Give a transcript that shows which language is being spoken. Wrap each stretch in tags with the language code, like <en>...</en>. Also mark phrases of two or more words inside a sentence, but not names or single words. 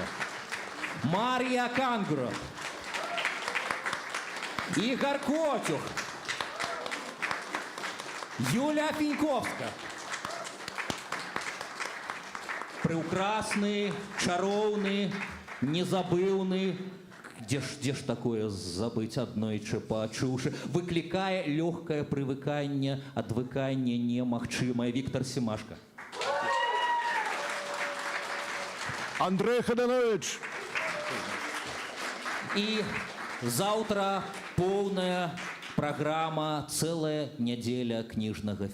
<be>Марія Кангро. Ігор Котюх. Юля Фіньковська. Прекрасны, чароўны, незабыўны,</be> <ru>где ж такое забыть</ru> <be>аднойчы пачуўшы, выклікае лёгкае прывыканне, адвыканне немагчымае. Віктор Семашка. Андрей Хаданович. І заўтра поўная праграма, цэлая нядзеля кніжнага фестывалю.</be>